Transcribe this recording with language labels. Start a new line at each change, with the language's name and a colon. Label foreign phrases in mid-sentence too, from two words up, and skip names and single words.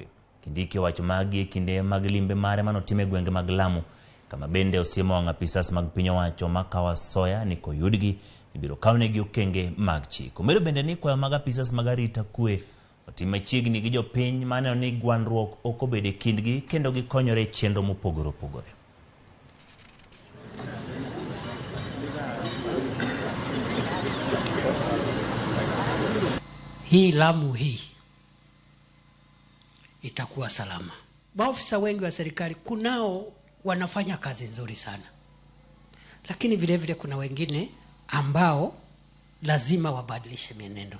Luo (Kenya and Tanzania): Kindiki owacho magi e kinde mag limbe mare manotime gwenge mag Lamu, kama bende osiemo wang' apisas mag piny owacho ma kawo asoya ni koyudgi ibiro kawnegi okenge mag chik. Omedo bende ni kwayo mag apisas mag arita kwe otim machiegni gi jopiny maneno ni gwandruok ok obede kindgi kendo gikonyore chenro mopogore opogore.
Swahili: Hii Lamu hii itakuwa salama. Maofisa wengi wa serikali kunao wanafanya kazi nzuri sana, lakini vile vile kuna wengine ambao lazima wabadilishe mienendo.